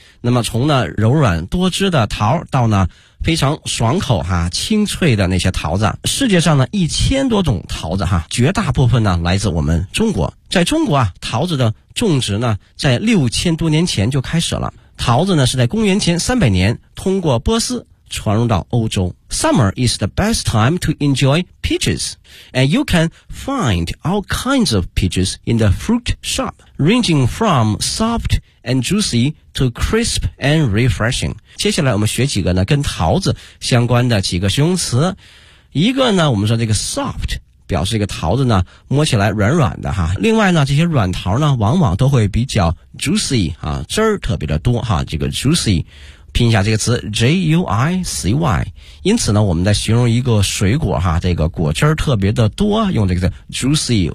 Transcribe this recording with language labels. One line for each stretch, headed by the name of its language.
Chinese: 那么从呢柔软多汁的桃到呢非常爽口哈，清脆的那些桃子，世界上呢1000多种桃子哈，绝大部分呢来自我们中国。在中国啊，桃子的种植呢在6000多年前就开始了。桃子呢是在公元前300年通过波斯传入到欧洲。
English: Summer is the best time to enjoy peaches, and you can find all kinds of peaches in the fruit shop, ranging from soft and juicy to crisp and refreshing.
Chinese: 接下来我们学几个呢跟桃子相关的几个形容词。一个呢我们说这个 soft 表示这个桃子呢摸起来软软的哈。另外呢这些软桃呢往往都会比较 juicy 啊，汁儿特别的多哈，这个 juicy。拼一下这个词 J-U-I-C-Y， 因此呢我们在形容一个水果哈，这个果汁特别的多，用这个词 juicy。